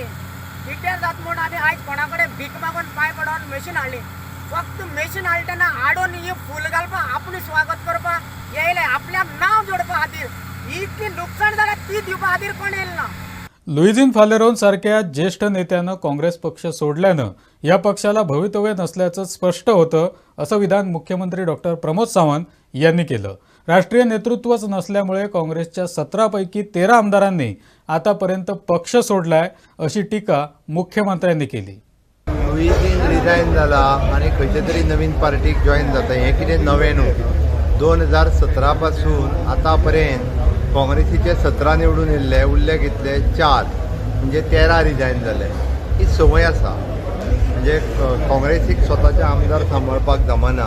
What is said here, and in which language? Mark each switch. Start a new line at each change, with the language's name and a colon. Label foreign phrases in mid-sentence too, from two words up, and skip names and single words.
Konkani: पिड्ड्यार जाता म्हूण आमी आयज कोणा कडेन भीक मागून पांय पडोवन मशीन हाडली. फक्त मशीन हाडली तेन्ना हाडून ही फूल घालपा आपणें स्वागत करपा येयले आपल्या नांव जोडपा खातीर. इतली लुकसाण जाल्या ती दिवपा खातीर कोण येयले ना.
Marathi: लुइजीन फालेरोंसारख्या ज्येष्ठ नेत्यानं काँग्रेस पक्ष सोडल्यानं या पक्षाला भवितव्य नसल्याचं स्पष्ट होतं असं विधान मुख्यमंत्री डॉक्टर प्रमोद सावंत यांनी केलं. राष्ट्रीय नेतृत्वच नसल्यामुळे काँग्रेसच्या 17 पैकी 13 आमदारांनी आतापर्यंत पक्ष सोडलाय अशी टीका मुख्यमंत्र्यांनी केली.
Konkani: लुइजीन रिजाइन जाला आनी खंयचे तरी नवीन पार्टीक जॉइन जाता हें कितें नवें न्हू. 2017 पासून आतां पर्यंत काँग्रेसीचे 17 निवडून येयल्ले उरले कितले 4 म्हणजे 13 रिजाइन जाले. ही संवय आसा. म्हणजे काँग्रेसीक स्वताचे आमदार सांबाळपाक जमना.